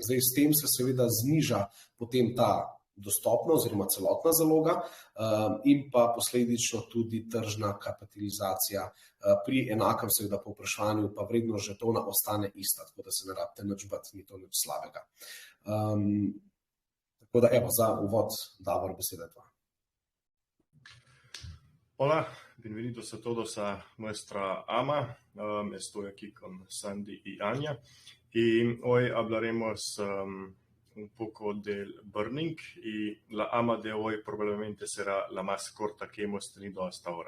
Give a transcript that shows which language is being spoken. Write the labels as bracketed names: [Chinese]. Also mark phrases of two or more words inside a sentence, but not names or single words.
[Slovenian] Zdaj, s tem se seveda zniža potem ta dostopna oziroma celotna zaloga in pa posledično tudi tržna kapitalizacija. Pri enakem seveda povprašanju pa vrednost žetona ostane ista, tako da se ne rabite nič bati, ni to nič slabega. Tako da evo, za uvod, Davor, beseda je tvoja. [Spanish] Hola, bienvenidos a todos a nuestra AMA. Estoy aquí con Sandy y Anya y hoy hablaremos un poco del burning y la AMA de hoy probablemente será la más corta que hemos tenido hasta ahora.